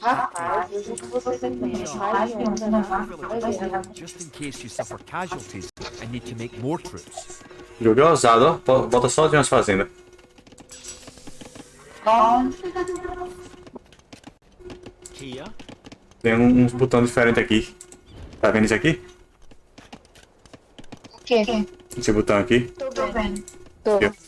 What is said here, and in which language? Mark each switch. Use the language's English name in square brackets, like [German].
[Portuguese] Rapaz, eu juro que você tem mais de um, né? [English] just in case you suffer casualties and need to make more troops. [Portuguese] Jogo é ousado, ó. Bota só de umas fazendas. [English] Here. [Portuguese] Tem uns botões diferentes aqui. Tá vendo isso aqui? O quê? Esse botão aqui. Tô vendo. Tô.